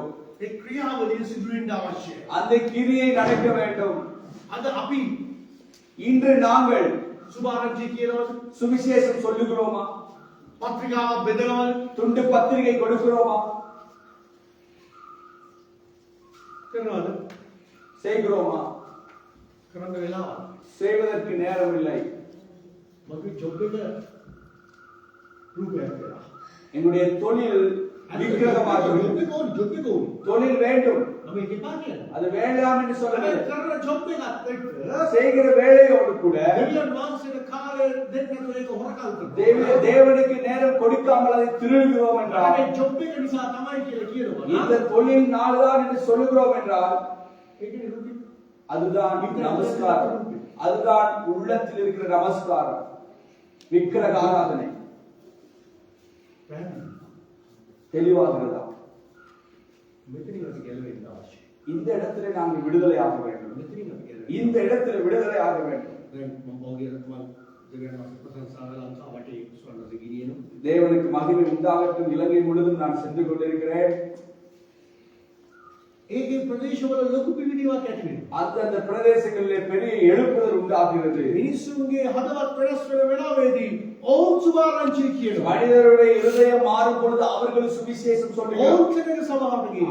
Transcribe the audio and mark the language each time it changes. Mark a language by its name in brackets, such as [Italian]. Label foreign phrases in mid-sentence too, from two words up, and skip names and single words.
[Sinhala] ඒ ක්‍රියාවලිය සිදු වෙන්න අවශ්‍යයි. [Tamil] அந்த கிரியை நடக்க வேண்டும். [Sinhala] අද අපි [Tamil] இன்று நாங்கள் [Sinhala] සුභාරංචි කියනවද? [Tamil] சுவிசேஷம் சொல்லுகிறோமா? [Sinhala] පත්‍රිකාවක් බෙදනවද? [Tamil] துண்டு பத்திரிகை கொடுக்கிறோமா? [Sinhala] කරනවද? [Tamil] செய்கிறோமா? [Sinhala] කරන්න වෙලාව. [Tamil] செய்வதற்கு நேரம் இல்லை. [Sinhala] මගේ ජොබ් එක රූපයක් වෙලා. [Tamil] என்னுடைய தொழில் விக்கிரகமாக [Sinhala] ජොබ් එක ඕනේ. [Tamil] தொழில் வேண்டும், [Sinhala] මම ඒක එපා කියන්නේ. [Tamil] அது வேண்டாம் என்று சொல்லவில்லை. [Sinhala] හැබැයි කරන ජොබ් එකත් එක්ක [Tamil] செய்கிற வேலையோடு கூட [Sinhala] දෙවියන් වහන්සේට කාලය දෙන්නට ඒක හොරකම් කරනවා. [Tamil] தேவனுக்கு நேரம் கொடுக்காமல் அதை திருடுகிறோம் என்றால், [Sinhala] හැබැයි ජොබ් එක නිසා තමයි කියලා කියනවා. [Tamil] இந்த தொழில் நாள்தான் என்று சொல்லுகிறோம் என்றால் [Sinhala] ඒකනේ රූපේ. [Tamil] அதுதான் நமஸ்காரம், அதுதான் உள்ளத்தில் இருக்கிற நமஸ்காரம், விக்கிரக ஆராதனை. தெளிவாகிறதா? [Sinhala] මෙතනින් අපි ගැලවෙන්න අවශ්‍යයි. [Tamil] இந்த இடத்துல நாங்கள் விடுதலை ஆக வேண்டும். [Sinhala] මෙතනින් අපි ගැලවෙන්න. [Tamil] இந்த இடத்துல விடுதலை ஆக வேண்டும். [Sinhala] දැන් මම ඔයගෙන් මම [Tamil] தேவனுக்கு மகிமை உண்டாகட்டும். இலங்கை முழுவதும் நான் சென்று கொண்டிருக்கிறேன். அந்தந்த பிரதேசங்களிலே பெரிய எழுப்புதல் உண்டாகிறது. மனிதருடைய இருதயம் மாறும் பொழுது அவர்கள் சுவிசேஷம் சொல்லுகிறார்கள்.